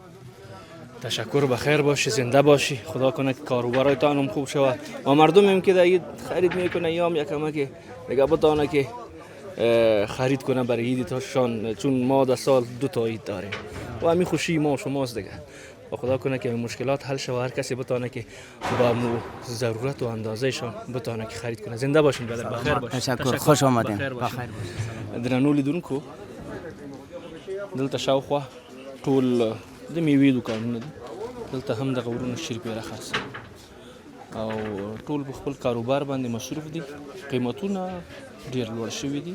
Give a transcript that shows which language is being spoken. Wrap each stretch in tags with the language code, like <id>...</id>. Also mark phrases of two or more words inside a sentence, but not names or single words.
<fa>تشکر، بخیر باشی، زنده باشی. خدا کنه که کاروبارتان هم خوب شود و مردم هم که در خرید میکنه یا هم یکم که دیگه بتونه که خرید کنه برای عیدشان، چون ما در سال 2 تا عید داریم و همین خوشی ما و شماست دیگه. و خدا کنه که مشکلات حل شود، هر کسی بتونه که با ضرورت و اندازهشان بتونه که خرید کنه. زنده باشین برادر، بخیر باشین. تشکر، خوش آمدین. بخیر باشین.</fa> <ps>درنو لیدونکو دلته شاوخوا ټول د میوې دوکانونه دي. دلته هم دغه ورونه شیرپیره خاص او ټول په خپل کاروبار باندې مصروف دي. قیمتونه ډیر لوړ شوي دي.</ps>